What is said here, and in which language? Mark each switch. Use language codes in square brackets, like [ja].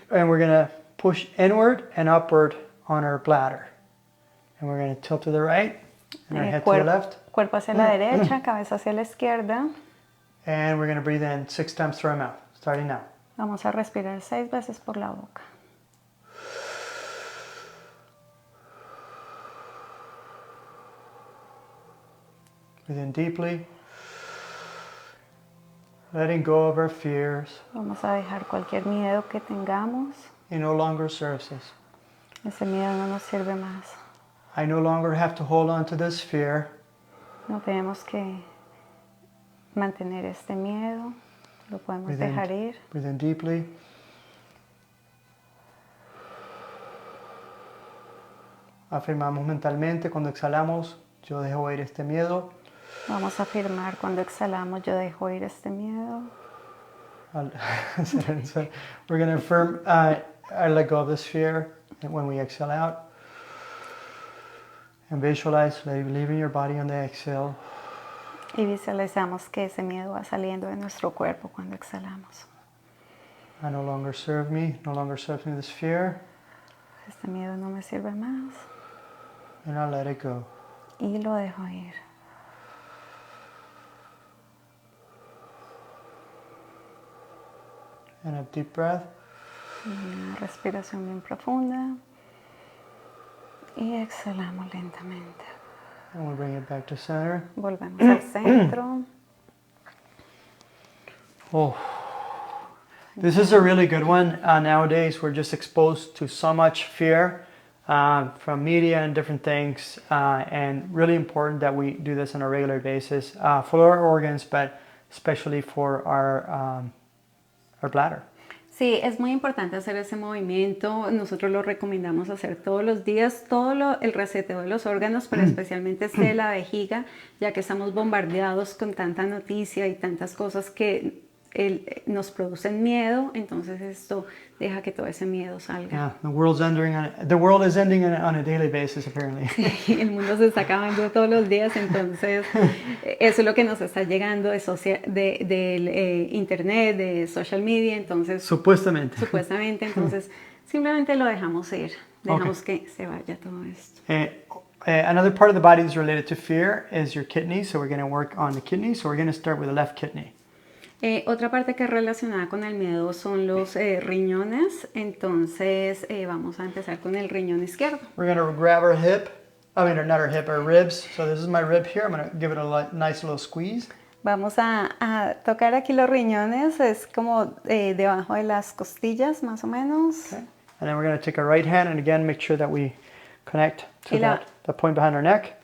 [en] And we're going to push inward and upward on our bladder. And we're going to tilt to the right and our head to the left. [es] Cuerpo hacia la derecha, cabeza hacia la izquierda. [en] And we're going to breathe in 6 times through our mouth, starting now. [es] Vamos a respirar 6 veces por la boca. [en] Breathe in deeply. Letting go of our fears. [es] Vamos a dejar cualquier miedo que tengamos. [en] It no longer serves us. [es] Ese miedo no nos sirve más. [en] I no longer have to hold on to this fear. [es] No tenemos que mantener este miedo. Lo podemos dejar ir. [en] Breathe in deeply. [es] Afirmamos mentalmente cuando exhalamos, yo dejo ir este miedo. Vamos a afirmar cuando exhalamos, yo dejo ir este miedo. [en] So we're going to affirm, I let go of this fear when we exhale out. And visualize leaving your body on the exhale. [es] Y visualizamos que ese miedo va saliendo de nuestro cuerpo cuando exhalamos. [en] I no longer serve me, this fear. [es] Este miedo no me sirve más. [en] And I let it go. [es] Y lo dejo ir. [en] And a deep breath. [es] Una respiración bien profunda. Y exhalamos lentamente. [en] And we bring it back to center. [es] Volvemos al centro. [en] Oh, this is a really good one. Nowadays, we're just exposed to so much fear from media and different things, and really important that we do this on a regular basis for our organs, but especially for our bladder. [es] Sí, es muy importante hacer ese movimiento. Nosotros lo recomendamos hacer todos los días, el reseteo de los órganos, pero especialmente este de la vejiga, ya que estamos bombardeados con tanta noticia y tantas cosas que nos producen miedo. Entonces esto deja que todo ese miedo salga. [en] Yeah, the world is ending on a daily basis, apparently. [es] Sí, el mundo se está acabando todos los días, entonces eso es lo que nos está llegando de internet, de [en] social media, [es] entonces supuestamente, entonces simplemente lo dejamos ir, dejamos que se vaya todo esto. [en] Another part of the body that's related to fear is your kidneys, so we're going to work on the kidneys. So we're going to start with the left kidney. [es] Otra parte que es relacionada con el miedo son los riñones, entonces vamos a empezar con el riñón izquierdo. [en] We're going to grab our hip, not our hip, our ribs. So this is my rib here. I'm going to give it a nice little squeeze. [es] Vamos a tocar aquí los riñones, es como debajo de las costillas más o menos. [en] Okay. And then we're going to take our right hand and again make sure that we connect to the point behind our neck.